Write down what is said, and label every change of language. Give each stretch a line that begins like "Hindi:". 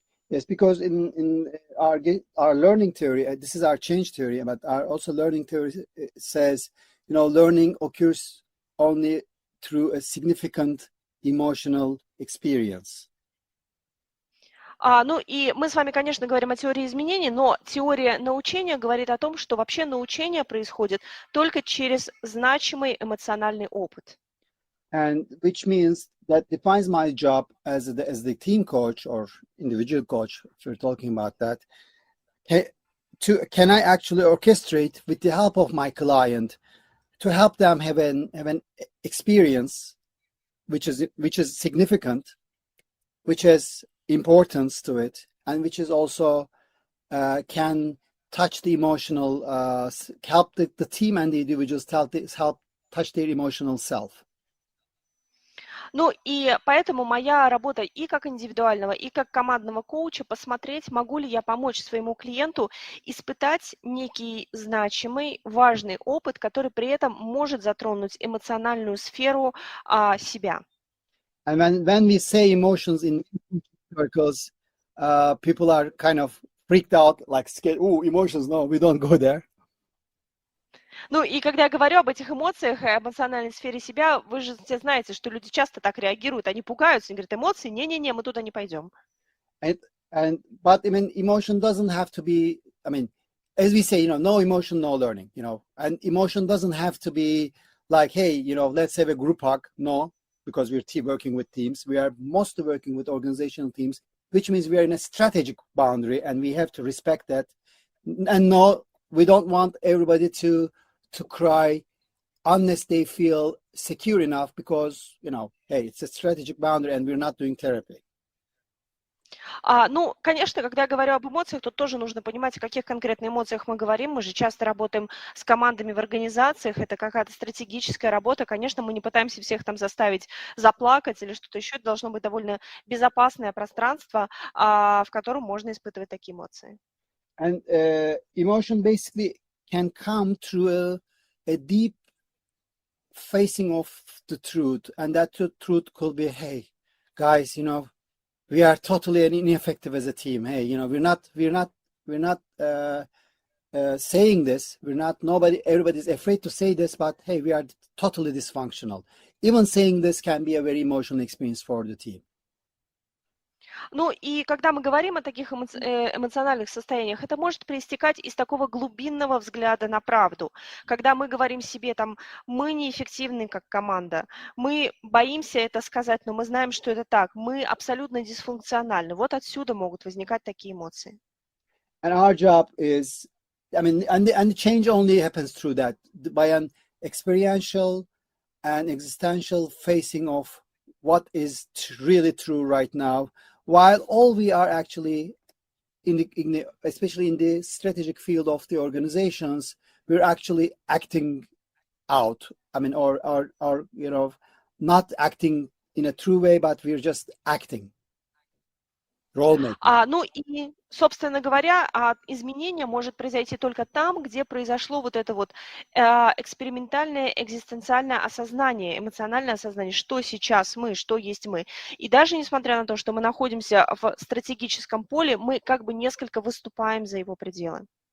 English: Yes, because in our learning theory, this is our change theory, but our also learning theory says, learning occurs only through a significant emotional experience.
Russian: Ну и мы с вами, конечно, говорим о теории изменений, но теория научения говорит о том, что вообще научение происходит только через значимый эмоциональный опыт.
English: And which means that defines my job as the team coach or individual coach, if we're talking about that, can I actually orchestrate with the help of my client to help them have an experience which is significant, which has importance to it, and which is also can touch the emotional, help the team and the individuals help touch their emotional self.
Russian: Ну и поэтому моя работа и как индивидуального, и как командного коуча посмотреть, могу ли я помочь своему клиенту испытать некий значимый, важный опыт, который при этом может затронуть эмоциональную сферу себя.
English: And when we say emotions in circles, people are kind of freaked out, like scared. Oh, emotions, no, we don't go there.
Russian: Ну и когда я говорю об этих эмоциях и эмоциональной сфере себя, вы же все знаете, что люди часто так реагируют, они пугаются, они говорят, эмоции, не-не-не, мы туда не пойдем.
English: But emotion doesn't have to be, as we say, no emotion, no learning, and emotion doesn't have to be like, hey, let's have a group hug. No, because we're working with teams. We are mostly working with organizational teams, which means we are in a strategic boundary, and we have to respect that. And no, we don't want everybody to cry unless they feel secure enough, because, hey, it's a strategic boundary and we're not doing therapy.
Russian: Ну, конечно, когда я говорю об эмоциях, тут тоже нужно понимать, о каких конкретно эмоциях мы говорим. Мы же часто работаем с командами в организациях, это какая-то стратегическая работа. Конечно, мы не пытаемся всех там заставить заплакать или что-то еще. Это должно быть довольно безопасное пространство, в котором можно испытывать такие эмоции.
English: And emotion basically can come through a deep facing of the truth, and that truth could be, hey, guys, we are totally ineffective as a team. Hey, we're not saying this. Everybody's afraid to say this, but hey, we are totally dysfunctional. Even saying this can be a very emotional experience for the team.
Russian: Ну и когда мы говорим о таких эмоциональных состояниях, это может проистекать из такого глубинного взгляда на правду. Когда мы говорим себе, мы неэффективны как команда, мы боимся это сказать, но мы знаем, что это так, мы абсолютно дисфункциональны. Вот отсюда могут возникать такие эмоции.
English: And our job is, and the change only happens through that, by an experiential and existential facing of what is really true right now. While all we are actually, especially in the strategic field of the organizations, we're actually acting out. Or not acting in a true way, but we're just acting.
Russian: Ну и, собственно говоря, изменение может произойти только там, где произошло вот это вот экспериментальное экзистенциальное осознание, эмоциональное осознание, что сейчас мы, что есть мы. И даже несмотря на то, что мы находимся в стратегическом поле, мы как бы несколько выступаем за его пределы.